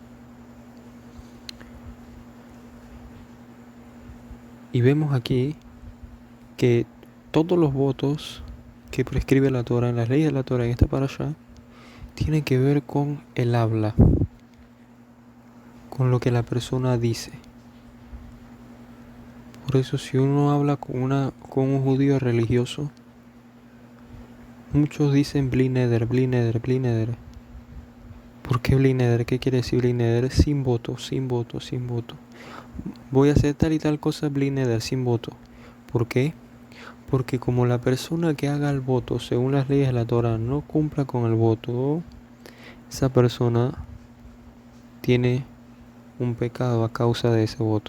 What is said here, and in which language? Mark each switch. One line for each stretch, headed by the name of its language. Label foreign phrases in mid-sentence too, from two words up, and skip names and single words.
Spanish: Y vemos aquí que todos los votos que prescribe la Torá, en las leyes de la Torá, en esta parashá, tienen que ver con el habla, con lo que la persona dice. Por eso si uno habla con un judío religioso, muchos dicen
Hebrew: bli neder, bli neder, bli neder.
Spanish: ¿Por qué
Hebrew: bli neder?
Spanish: ¿Qué quiere decir
Hebrew: bli neder?
Spanish: Sin voto, sin voto, sin voto. Voy a hacer tal y tal cosa
Hebrew: bli neder,
Spanish: sin voto. ¿Por qué? Porque como la persona que haga el voto según las leyes de la Torá no cumpla con el voto, esa persona tiene un pecado a causa de ese voto.